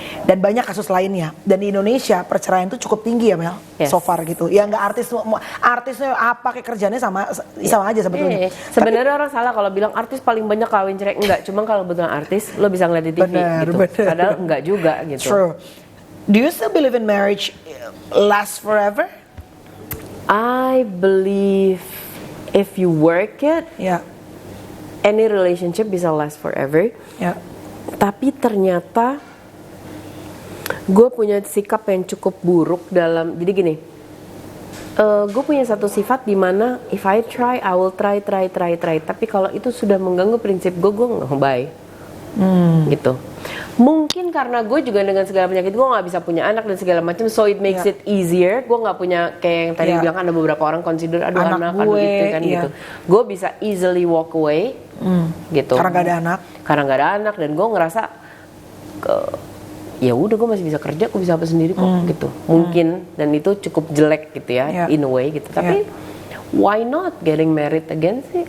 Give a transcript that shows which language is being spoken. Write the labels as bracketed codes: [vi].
[id] dan banyak kasus lainnya. Dan di Indonesia perceraian itu cukup tinggi ya Mel, [en] so far [id] gitu. Ya nggak artisnya apa kayak kerjanya sama aja sebetulnya. Sebenarnya orang salah kalau bilang artis paling banyak kawin cerai. Enggak, cuma kalau betul artis lo bisa ngeliat di TV gitu. Padahal enggak juga gitu. [en] True. Do you still believe in marriage lasts forever? I believe if you work it, any relationship [id] bisa [en] last forever. [id] Tapi ternyata gue punya sikap yang cukup buruk dalam, jadi gini, gue punya satu sifat di mana [en] if I try, I will try. [id] Tapi kalau itu sudah mengganggu prinsip gue nggak bye. Gitu. Mungkin karena gue juga dengan segala penyakit gue nggak bisa punya anak dan segala macam, [en] so it makes it easier. [id] Gue nggak punya kayak yang tadi bilang ada beberapa orang consider aduh anak gue, gitu kan gitu. Gue bisa [en] easily walk away [id] gitu. Karena nggak ada anak dan gue ngerasa ya udah gue masih bisa kerja, gue bisa apa sendiri kok gitu. Mungkin dan itu cukup jelek gitu ya [en] in a way [id] gitu. Tapi [en] why not getting married again [id] sih?